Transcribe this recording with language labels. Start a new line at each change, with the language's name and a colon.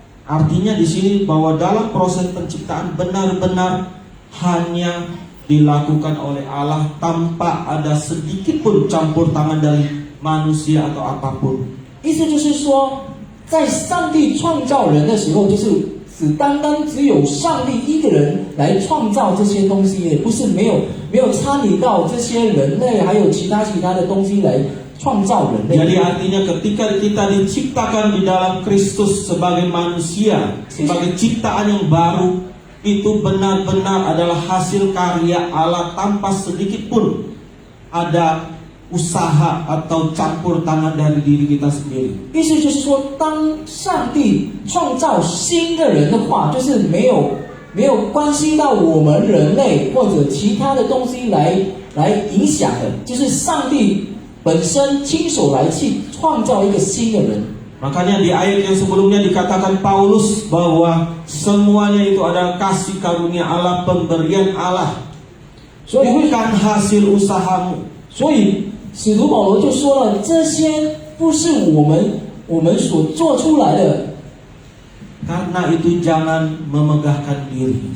Indonesian: Artinya di sini bahwa dalam proses penciptaan benar-benar hanya dilakukan oleh Allah tanpa ada sedikit pun campur tangan dari manusia atau apapun.
Chinese: 意思就是说，在上帝创造人的时候，就是只有上帝一个人来创造这些东西，也不是没有参与到这些人类还有其他的东西来创造人
Indonesian: Jadi
Chinese: 类。
Indonesian: artinya ketika kita diciptakan di dalam Kristus sebagai manusia, sebagai ciptaan yang baru, itu benar-benar adalah hasil karya Allah tanpa sedikit pun ada usaha atau campur tangan dari diri kita sendiri.
Chinese: 意思就是说，当上帝创造新的人的话，就是没有关系到我们人类或者其他的东西来影响的，就是上帝本身亲手来去创造一个新的人。
Indonesian: Makanya di ayat yang sebelumnya dikatakan Paulus bahwa semuanya itu adalah kasih karunia Allah, pemberian Allah,
Chinese: 所以会
Indonesian: bukan hasil usahamu.
Chinese: 所以使徒保罗就说了，这些不是我们所做出来的，
Indonesian: Karena itu jangan memegahkan diri.